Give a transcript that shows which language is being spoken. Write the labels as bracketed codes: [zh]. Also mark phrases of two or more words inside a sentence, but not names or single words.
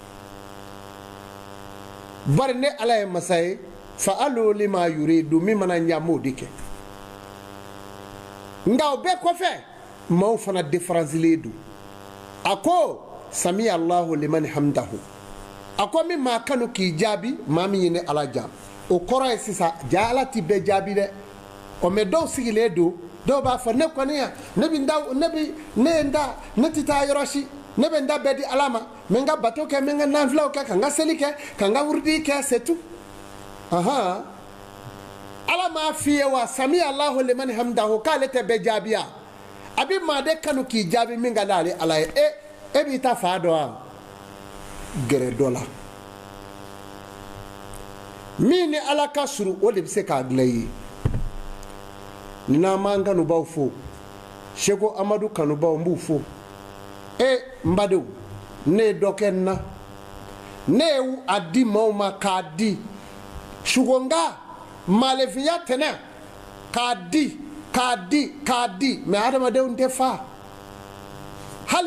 [bm] bari ne ala ye masa ye [ar] فعال لما يريد [bm] min mana ɲa m'o de kɛ nka o bɛɛ kɔfɛ maaw fana différencielen don a ko [ar] سمع الله لمن حمده [bm] a ko min maa kanu k'i jaabi maa min ye ne ala jaabi o kɔrɔ ye sisan ja ala ti bɛɛ jaabi dɛ o mɛ dɔw sigilen don dɔw b'a fɔ ne kɔni ya ne ye n da ne tɛ taa yɔrɔ si ne bɛ n da bɛɛ di ala ma n bɛ n ka bato kɛ n bɛ n ka nafilaw kɛ ka n ka seli kɛ ka n ka wurudi kɛ [fr] c'est tout [bm] ala m'a f'i ye wa [ar] سمع الله لمن حمده [bm] k'ale tɛ bɛɛ jaabi ya a bɛ maa de kanu k'i jaabi min ka d'ale ala ye e b'i ta fa dɔn wa gɛrɛ dɔ la min ni ala ka surun o de bɛ se k'a dilan i ye ni n'an m'an kanubaw fo seko amadu kanubaw n b'u fo n badenw ne ye dɔ kɛ n na ne ye a di maaw ma k'a di sugonga malefiya tɛnɛ k'a di mɛ adamadenw tɛ fa hali